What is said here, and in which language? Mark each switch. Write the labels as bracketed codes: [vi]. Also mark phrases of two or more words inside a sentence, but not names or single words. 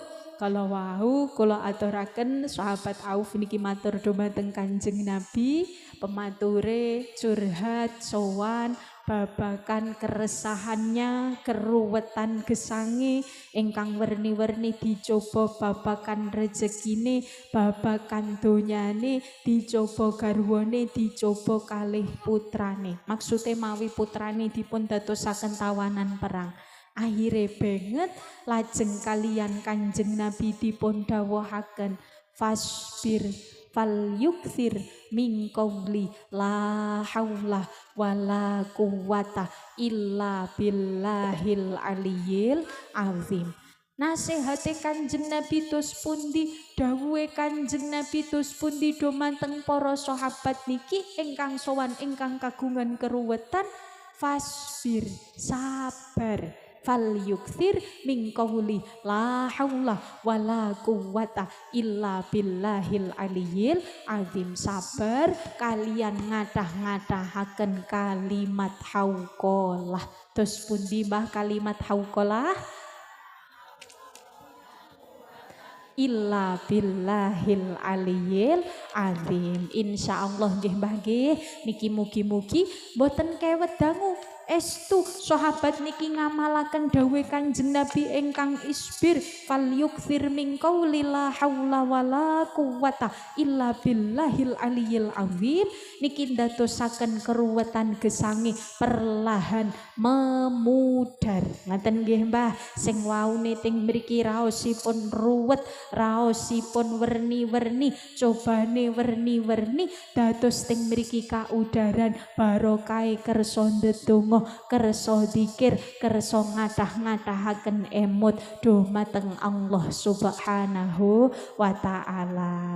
[jv] Kalau wau kula aturaken sahabat Auf niki matur dumateng Kanjeng Nabi, pemature curhat sowan babakan keresahannya, keruwetan gesangi ingkang werni-werni dicoba babakan rezekine, babakan donyane, dicoba garwane, dicoba kalih putrane. Maksude mawi putrane dipun dadosaken tawanan perang. Akhire banget lajeng kalian Kanjeng Nabi dipun dawuhaken [ar] فاصبر فليكثر من قول لا حول ولا قوة إلا بالله العلي العظيم. [jv] Nasihate Kanjeng Nabi tus pundi, dawuhe Kanjeng Nabi tus pundi dumateng para sahabat niki ingkang sowan ingkang kagungan keruwetan, fasbir sabar [ar] فليكثر من قول لا حول ولا قوة إلا بالله العلي العظيم. [jv] Sabar kalian ngadah-ngadahaken kalimat hauqalah. Terus pundi Mbah kalimat hauqalah? [ar] إلا بالله العلي العظيم. [jv] Insyaallah nggih Mbah nggih niki mugi-mugi boten kewet dangu estu sahabat niki ngamalaken dawuh Kanjeng Nabi ingkang [ar] اصبر فليكثر من قول لا حول ولا قوة إلا بالله العلي العظيم. [jv] Niki ndadosaken keruwetan gesangi [id] perlahan memudar. [jv] Ngaten nggih Mbah, sing waune teng mriki raosipun ruwet, raosipun werni-werni, cobane werni-werni, dados teng mriki kaudaran barokahe kersa ndedonga, kersa zikir, kersa ngadah-ngadahaken emut dumateng Allah [ar] سبحانه وتعالى.